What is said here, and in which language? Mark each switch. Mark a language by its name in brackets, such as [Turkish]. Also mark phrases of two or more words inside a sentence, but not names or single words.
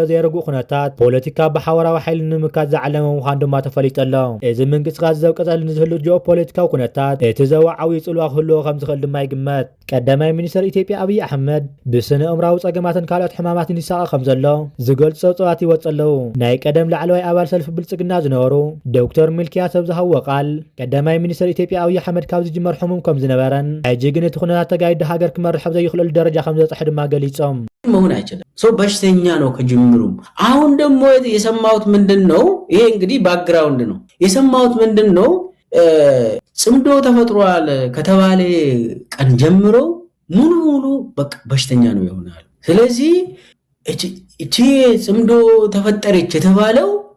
[Tigrinya] ዘይርጉእ ኩነታት ፖለቲካ ብሓበራዊ ሓይሊ ንምምካት ዝዓለመ ምዃኑ ድማ ተፈሊጠሎ እዚ ምንቅስቓስ ዘብቀጸል ንዝህሉ ጂኦፖለቲካዊ ኩነታት እቲ ዞባ ዓብዪ ጽልዋ ክህልዎ ከም ዝኽእል ድማ ይግመት ቀዳማይ ሚኒስትር ኢትዮጵያ ኣብይ ኣሕመድ ብስነ እምራዊ ጸገማትን ካልኦት ሕማማትን ይሳቐ ከም ዘሎ ዝገልጾ ጸዋት ይወጸለው ናይ ቀደም ላዕለዋይ ኣባል ሰልፊ ብልጽግና ዝነበሩ ዶክተር ሚልኪያስ ዝሃወ ቃል ቀዳማይ ሚኒስትር ኢትዮጵያ ኣብይ ኣሕመድ ካብ ዝጅመር ሕሙም ከም ዝነበረን ሕጂ ግን እቲ ኩነታት ተጋይዲ ሃገር ክመርሕ ዘይኽእለሉ ደረጃ ከም ዘጽሕ ድማ ገሊጾም [Amharic] መሆን አይችልም ሰው በሽተኛ ነው ከጅምሩም አሁን ደግሞ የሰማሁት ምንድነው ይሄ እንግዲህ ባክግራውንድ ነው የሰማሁት ምንድነው ጽምዶ ተፈጥሯል ከተባለ ቀን ጀምሮ ሙሉ በቃ በሽተኛ ነው ይሆናል ስለዚህ እቺ ጽምዶ ተፈጠረች የተባለው